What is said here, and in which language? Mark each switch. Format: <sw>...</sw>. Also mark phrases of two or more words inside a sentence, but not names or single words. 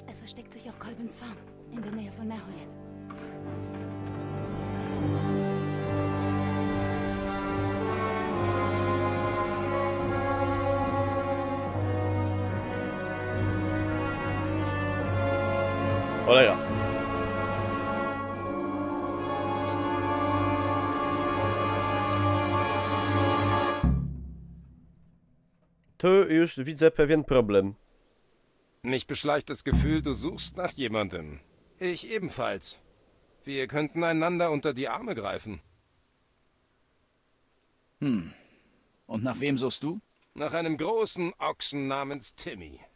<de>versteckt sich auf Kolbens Farm, in der Nähe von Merhoyet.</de> <pl>Cholera. Tu już widzę pewien problem.</pl> <de>Mich beschleicht das Gefühl, du suchst nach jemandem. Ich ebenfalls. Wir könnten einander unter die Arme greifen. Und nach wem suchst du? Nach einem großen Ochsen namens Timmy.</de>